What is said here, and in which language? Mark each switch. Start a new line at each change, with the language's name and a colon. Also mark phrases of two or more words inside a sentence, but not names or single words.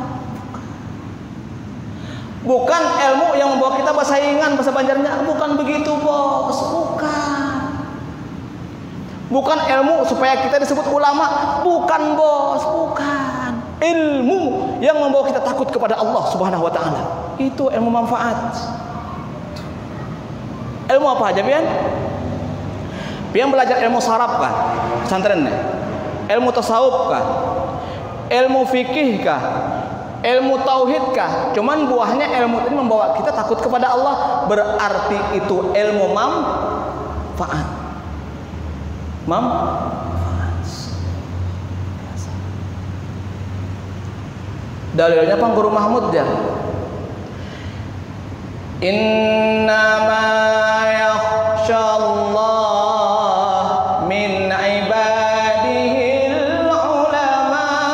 Indonesian: Bukan ilmu yang membawa kita bersaingan bahasa Banjarnya, bukan begitu bos, bukan. Bukan ilmu supaya kita disebut ulama, bukan bos, bukan. Ilmu yang membawa kita takut kepada Allah
Arabic: Subhanahu wa taala.
Indonesian: Itu ilmu manfaat. Ilmu apa aja pian? Pian belajar ilmu saraf kan? Pesantren nih. Ilmu tasawuf kah? Ilmu fikih kah? Ilmu tauhid kah? Cuman buahnya ilmu ini membawa kita takut kepada Allah, berarti itu ilmu manfaat. Dalilnya Pak Guru Mahmud ya.
Arabic: Innama yakhshallah min ibadihil ulama.